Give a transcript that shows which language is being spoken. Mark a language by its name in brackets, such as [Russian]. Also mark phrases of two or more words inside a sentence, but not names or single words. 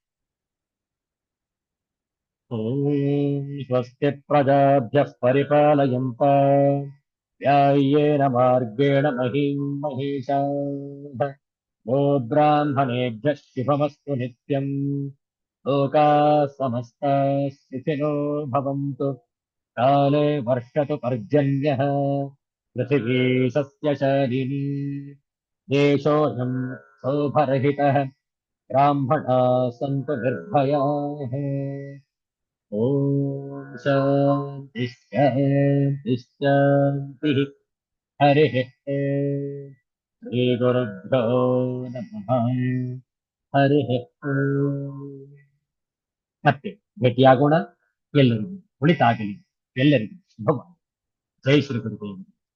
[Sanskrit] ಓಂ ಸ್ವಸ್ತಿ ಪ್ರಜಾಭ್ಯಃ ಪರಿಪಾಲಯಂತಾಂ ನ್ಯಾಯೇನ ಮಾರ್ಗೇಣ ಮಹೀಂ ಮಹೀಷಾಃ. ಗೋ ಬ್ರಾಹ್ಮಣೇಭ್ಯಃ ಶುಭಮಸ್ತು ನಿತ್ಯಂ. ಲೋಕಾಃ ಸಮಸ್ತಾಃ ಸುಖಿನೋ ಭವಂತು. ಕಾಲೇ ವರ್ಷತು ಪರ್ಜನ್ಯಃ. ಪೃಥಿವೀ ಸಸ್ಯಶಾಲಿನಿ. ದೇಶೋऽಯಂ ಶೋಭರಹಿತಃ. ಬ್ರಾಹ್ಮಣಾಃ ಸಂತು ನಿರ್ಭಯಾಃ. ಓಂ ಶಾಂತಿ ಶಾಂತಿ ಶಾಂತಿ. ಹರಿಃ ಓಂ. ಶ್ರೀ ಗುರುಭ್ಯೋ ನಮಃ. ಹರಿಃ ಓಂ. [Kannada] ಮತ್ತೆ ಭೇಟಿಯಾಗೋಣ. ಎಲ್ಲರಿಗೂ ಒಳಿತಾಗಲಿ, ಎಲ್ಲರಿಗೂ ಶುಭವಾಗಲಿ. ಜೈ ಶ್ರೀ ಗುರುದೇವ.